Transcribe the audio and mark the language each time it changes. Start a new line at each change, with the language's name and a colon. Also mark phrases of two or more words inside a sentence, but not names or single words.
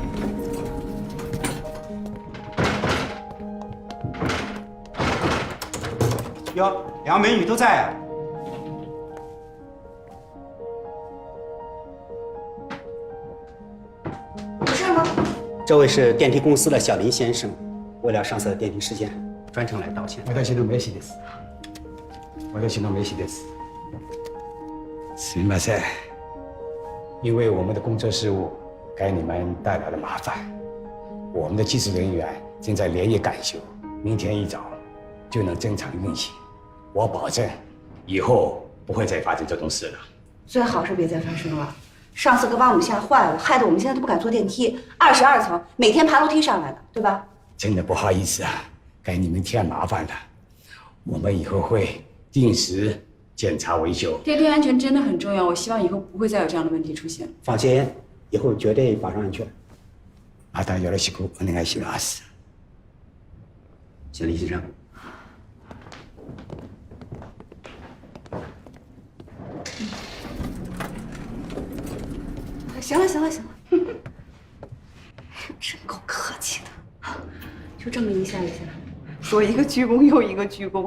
Chinese: 哟，2个美女都在啊。有事吗？这位是电梯公司的小林先生，为了上次的电梯事件，专程来道歉。
Japanese: 私の名刺です。私の名刺です。すみません，
Chinese: 因为我们的工作事务给你们带来了麻烦，我们的技术人员正在连夜赶修，明天一早就能正常运行。我保证，以后不会再发生这种事了。最好是别再发生了。上次可把我们吓坏了，害得我们现在都不敢坐电梯，22层，每天爬楼梯上来的，对吧？真的不好意思啊，给你们添麻烦了。我们以后会定时检查维修。电梯安全真的很重要，我希望以后不会再有这样的问题出现。放心，以后绝对保障安全。
Japanese: またよろしくお願いします。小林先生。
Chinese: 行了，真够客气的，就这么一下，说一个鞠躬又一个鞠躬。